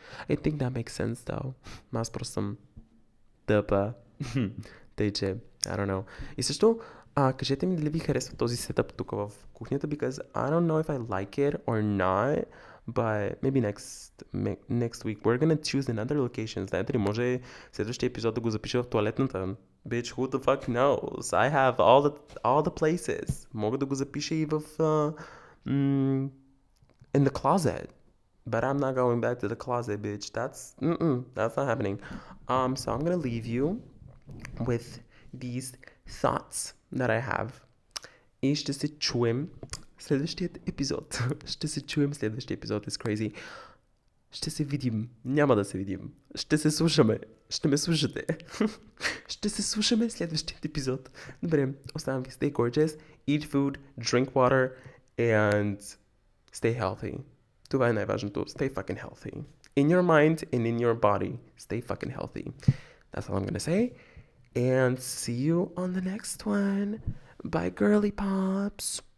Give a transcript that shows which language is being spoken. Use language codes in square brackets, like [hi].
[en] I think that makes sense, though. [bg] Аз просто съм тъпа. Тъй, че, [en] I don't know. [bg] И също, кажете ми дали ви харесва този сетъп тук в кухнята, [en] because I don't know if I like it or not, but maybe next week we're gonna choose another location. [bg] Знаете ли, може следващия епизод да го запиша в туалетната. [en] Bitch, who the fuck knows? I have all the places. [bg] Мога да го запиша и в [en] in the closet. But I'm not going back to the closet, bitch. That's not happening. So I'm gonna leave you with these thoughts that I have. [bg] И ще се чуем следващият епизод. [en] It's crazy. [bg] Ще се видим. Няма да се видим. Ще се слушаме. Ще ме слушате. Ще се слушаме следващият епизод. Добре, оставам ви. [en] Stay gorgeous, eat food, drink water, and stay healthy. [bg] Това е най-важното. [en] Stay fucking healthy. In your mind and in your body. Stay fucking healthy. That's all I'm gonna say. And see you on the next one. Bye, girly pops.